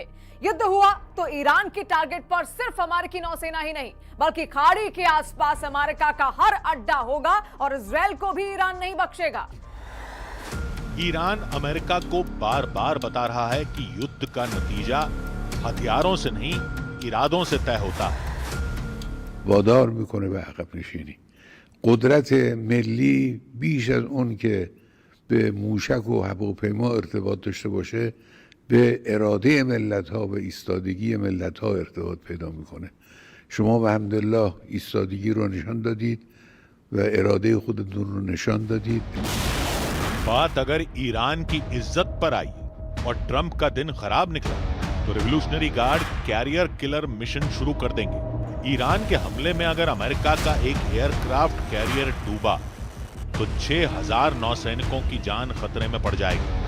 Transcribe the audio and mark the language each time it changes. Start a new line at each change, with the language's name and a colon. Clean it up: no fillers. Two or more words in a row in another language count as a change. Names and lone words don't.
Hindi: युद्ध हुआ तो ईरान की टारगेट पर सिर्फ अमेरिकी नौसेना ही नहीं बल्कि खाड़ी के आसपास अमेरिका का हर अड्डा होगा और इजराइल को भी ईरान नहीं बख्शेगा। ईरान अमेरिका को बार बार बता रहा है कि युद्ध का नतीजा हथियारों से नहीं, इरादों से तय होता है।
Persian: وادار میکنه به عقب نشینی. قدرت ملی بیش از اون که به موشک و هواپیما ارتباط داشته باشه به اراده ملت ها و ایستادگی ملت ها ارتباط پیدا میکنه. شما به حمدالله ایستادگی رو نشان دادید و اراده خودتون رو نشان دادید.
Hindi: बात अगर ईरान की इज्जत पर आई और ट्रंप का दिन खराब निकला तो रेवोल्यूशनरी गार्ड कैरियर किलर मिशन शुरू कर देंगे। ईरान के हमले में अगर अमेरिका का एक एयरक्राफ्ट कैरियर डूबा तो 6000 नौसैनिकों की जान खतरे में पड़ जाएगी।